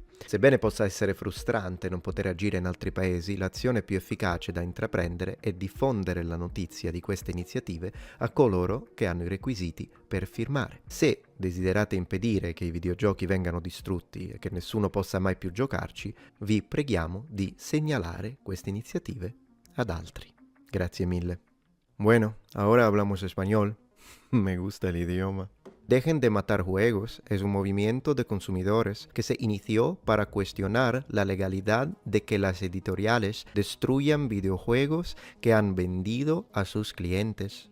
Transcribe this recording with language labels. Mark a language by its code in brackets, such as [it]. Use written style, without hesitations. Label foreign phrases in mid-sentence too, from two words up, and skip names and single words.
[it] Sebbene possa essere frustrante non poter agire in altri paesi, l'azione più efficace da intraprendere è diffondere la notizia di queste iniziative a coloro che hanno i requisiti per firmare. Se desiderate impedire che i videogiochi vengano distrutti e che nessuno possa mai più giocarci, vi preghiamo di segnalare queste iniziative ad altri. Grazie mille. [es] Bueno, ahora hablamos español. Me gusta el idioma. Dejen de matar juegos es un movimiento de consumidores que se inició para cuestionar la legalidad de que las editoriales destruyan videojuegos que han vendido a sus clientes.